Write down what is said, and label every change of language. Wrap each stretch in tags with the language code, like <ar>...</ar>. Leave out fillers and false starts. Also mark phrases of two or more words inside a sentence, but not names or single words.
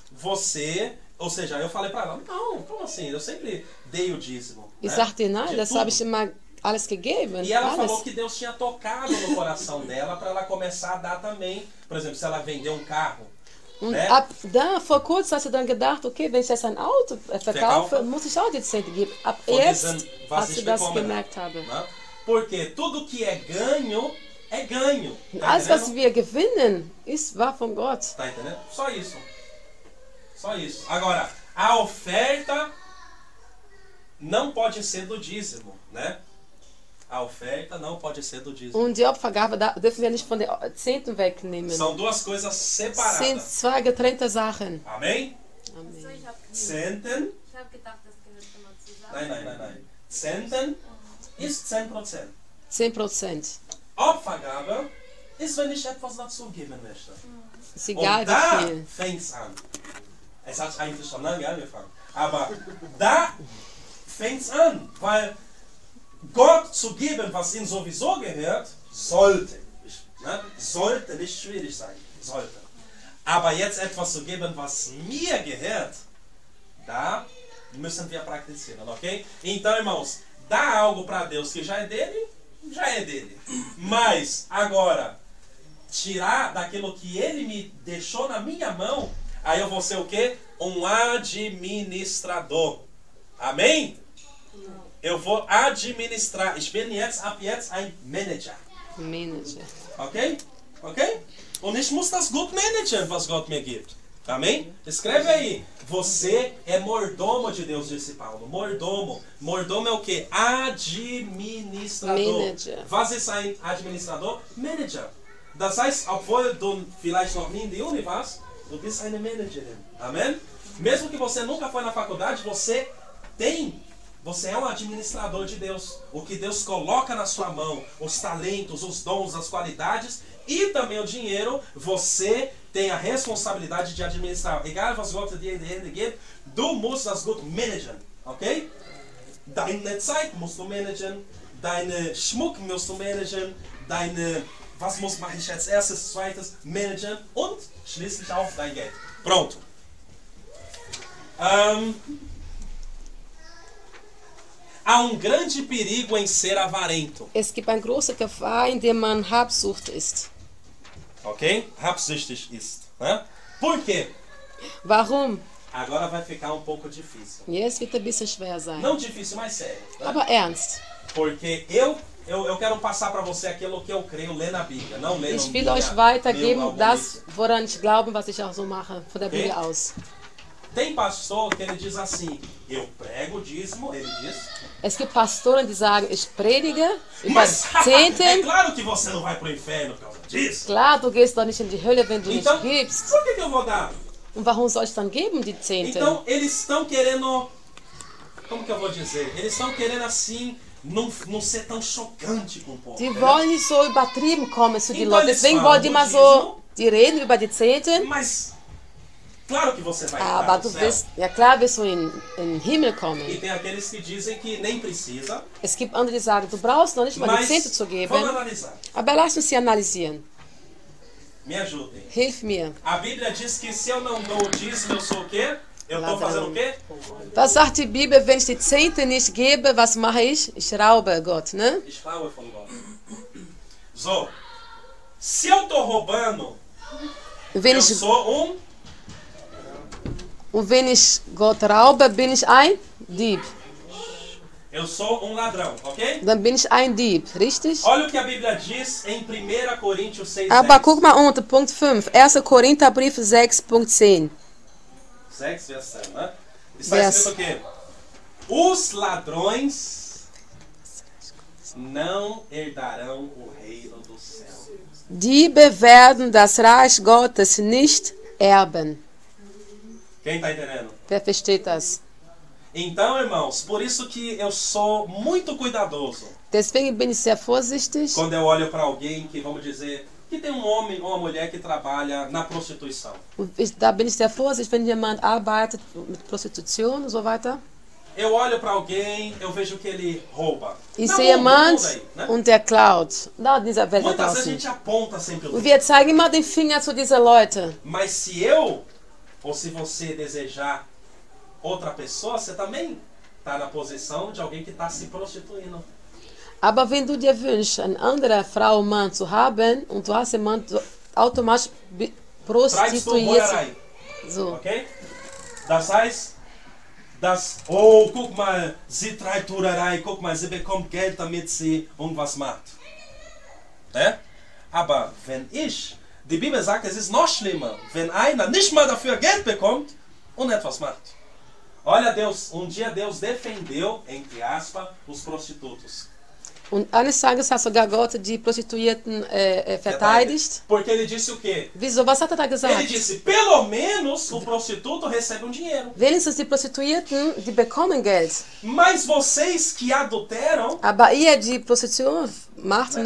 <pt>você, ou seja, eu falei pra ela, não, como assim? Eu sempre dei o dízimo.</pt> <de>ich</de> <pt>né?</pt> <de>sagte, nein,</de> <pt>De</pt> <de>das</de> <pt>tudo.</pt> <de>habe ich immer alles gegeben.</de> <pt>E ela falou</pt> <de>Alles.</de> <pt>que Deus tinha tocado no coração dela para ela começar a dar também. Por exemplo, se ela vender um carro,</pt> <de>Und</de> <pt>né?</pt> <de>ab da, vor kurzem hat sie dann gedacht, okay, wenn ich jetzt ein Auto verkaufe, muss ich auch die Zehnte geben. Ab Von jetzt, diesen, was als ich sie das bekomme, gemerkt habe.</de> <pt>né? Porque tudo que é ganho, é ganho. Tá</pt> <de>Alles, was</de> <pt>entendendo?</pt> <de>wir gewinnen, war von Gott.</de> <pt>Tá entendendo? Só isso. Só isso. Agora, a oferta não pode ser do dízimo, né? A oferta não pode ser do dízimo.</pt> <de>Und die Opfergabe dürfen wir nicht von den Zehnten wegnehmen.</de> <pt>São duas coisas</pt> <de>Sind</de> <pt>separadas.</pt> <de>zwei getrennte Sachen.</de> <pt>Amém?</pt> <de>Amen. So, ich habe Zehnten. hab gedacht, das gehört immer zusammen. Nein. Zehnten ist 10%. 10%. Opfergabe ist, wenn ich etwas dazugeben möchte. Ist egal Und da wie viel. fängt es an. Es hat eigentlich schon lange angefangen. Aber da fängt es an. Weil Gott zu geben, was ihm sowieso gehört, sollte. Ne? Sollte nicht schwierig sein. Sollte. Aber jetzt etwas zu geben, was mir gehört, da müssen wir praktizieren, ok?</de> <pt>Então, irmãos, dá algo para Deus que já é dele. Mas, agora, tirar daquilo que ele me deixou na minha mão, aí eu vou ser o quê? Um administrador. Amém? Eu vou administrar.</pt> <de>Ich bin jetzt, ab jetzt ein Manager. Manager. Ok? Ok? Und ich muss das gut managen, was Gott mir gibt.</de> <pt>Amém? Escreve aí. Você é mordomo de Deus, disse Paulo. Mordomo. Mordomo é o quê? Administrador.</pt> <de>Manager. Was ist ein Administrador? Manager. Das heißt, obwohl du vielleicht noch nie in die Uni warst, du bist eine Managerin.</de> <pt>Amém? Mesmo que você nunca foi na faculdade, você Você é um administrador de Deus. O que Deus coloca na sua mão, os talentos, os dons, as qualidades e também o dinheiro, você tem a responsabilidade de administrar.</pt> <de>Egal was Gott dir in die Hände gibt, du musst das gut managen. Okay? Deine Zeit musst du managen, deine Schmuck musst du managen, deine, was mache ich als erstes, zweites, managen und schließlich auch dein Geld.</de> <pt>Pronto. Há um grande perigo em ser avarento.</pt> <de>Es gibt eine große Gefahr, indem man Habsucht ist. Ok? Habsüchtig ist.</de> <pt>Né? Por quê?</pt> <de>Warum?</de> <pt>Agora vai ficar um pouco difícil.</pt> <de>Jetzt wird ein bisschen schwer sein.</de> <pt>Não difícil, mas sério. Né?</pt> <de>Aber ernst.</de> <pt>Porque eu quero passar para você aquilo que eu creio ler na Bíblia. Não ler</pt> <de>Ich will euch weitergeben, das, woran ich glaube, was ich auch so mache, von der Bibel aus.</de> <pt>Tem pastor que ele diz assim, eu prego o dízimo, ele diz.</pt> <de>Es gibt Pastoren, die sagen, ich predige über</de> <pt>Mas é</pt> <de>Zehnten.</de> <pt>claro que você não vai pro inferno por causa disso.</pt> <de>Klar, du gehst doch nicht in die Hölle, wenn du</de> <pt>Então,</pt> <de>nicht gibst.</de> <pt>por que eu vou dar?</pt> <de>Und warum soll ich dann geben, die Zehnten?</de> <pt>Então, eles estão querendo, como que eu vou dizer? Eles estão querendo assim, não ser tão chocante com o povo.</pt> <de>Die</de> <pt>né?</pt> <de>wollen nicht so übertrieben kommen zu den</de> <pt>Então,</pt> <de>Leuten.</de> <pt>eles</pt> <de>Deswegen</de> <pt>falam</pt> <de>wollen die</de> <pt>do</pt> <de>mal</de> <pt>dízimo,</pt> <de>so, die reden über die Zehnten.</de> <pt>Mas, claro que você vai entrar</pt> <de>Aber</de> <pt>no</pt> <de>du</de> <pt>céu.</pt> <de>wirst, ja klar wirst du in den Himmel</de> <pt>E</pt> <de>kommen.</de> <pt>tem aqueles que dizem que nem precisa,</pt> <de>Es gibt andere, die sagen, du brauchst noch nicht mal die</de> <pt>mas</pt> <de>Zehnte zu geben.</de> <pt>vamos analisar.</pt> <de>Aber lass uns sie analysieren.</de> <pt>Me ajudem.</pt> <de>Hilf mir.</de> <pt>A Bíblia diz que se eu não dou o dízimo, eu sou o quê? Eu estou Ladrão. fazendo o quê?</pt> <de>Was sagt die Bibel, wenn ich die Zehnte nicht gebe, was mache ich? Ich raube Gott, ne? Ich klaue von Gott. So,</de> <pt>se eu estou roubando,</pt> <de>Wenn</de> <pt>eu</pt> <de>ich,</de> <pt>sou</pt> <de>und wenn ich Gott raube, bin ich ein Dieb.</de> <pt>eu sou ladrão, ok?</pt> <de>Dann bin ich ein Dieb, richtig?</de> <pt>Olha o que a Bíblia diz em 1 Coríntios 6,</pt> <de>Aber guck mal unter Punkt 5. 1. Korintherbrief 6.10. 6, Vers 10,</de> <pt>né? Está</pt> <de>Vers.</de> <pt>escrito o quê? Os ladrões não herdarão o reino do céu.</pt> <de>Diebe werden das Reich Gottes nicht erben.</de> <pt>Quem está entendendo?</pt> <de>Wer versteht das?</de> <pt>Então, irmãos, por isso que eu sou muito cuidadoso</pt> <de>Deswegen bin ich sehr vorsichtig,</de> <pt>quando eu olho para alguém que, vamos dizer, que tem um homem ou uma mulher que trabalha na prostituição.</pt> <de>da bin ich sehr vorsichtig, wenn jemand arbeitet mit Prostitution und so weiter.</de> <pt>Eu olho para alguém, eu vejo que ele rouba.</pt> <de>Ich</de> <pt>Na</pt> <de>sehe</de> <pt>mundo,</pt> <de>jemand</de> <pt>no mundo aí, né?</pt> <de>und der klaut. Da in dieser Welt da</de> <pt>Muitas vezes a</pt> <de>draußen.</de> <pt>gente aponta sempre o</pt> <de>Und</de> <pt>dedo.</pt> <de>wir zeigen immer den Finger zu diesen Leuten.</de> <pt>Mas se eu, ou se você desejar outra pessoa, você também está na posição de alguém que está se prostituindo.</pt> <de>Aber wenn du dir wünschst, eine andere Frau, Mann zu haben und du hast jemanden, du automatisch Traz tu prostituierst. Boiarai, So. ok? Das heißt, oh, guck mal, sie treibt Turerei, guck mal, sie bekommt Geld, damit sie irgendwas macht. Ne? Aber wenn die Bibel sagt, es ist noch schlimmer, wenn einer nicht mal dafür Geld bekommt und etwas macht.</de> <pt>Olha, Deus, dia Deus defendeu, entre aspas, os prostitutos.</pt> <de>Und eines Tages hat sogar Gott die Prostituierten verteidigt.</de> <pt>Porque ele disse o quê?</pt> <de>Wieso? Was hat er da</de> <pt>Ele</pt> <de>gesagt?</de> <pt>disse, pelo menos o prostituto recebe um dinheiro.</pt> <de>Wenigstens die Prostituierten, die bekommen Geld.</de> <pt>Mas vocês que adulteram,</pt> <de>Aber ihr, die Prostitution macht, ne?</de>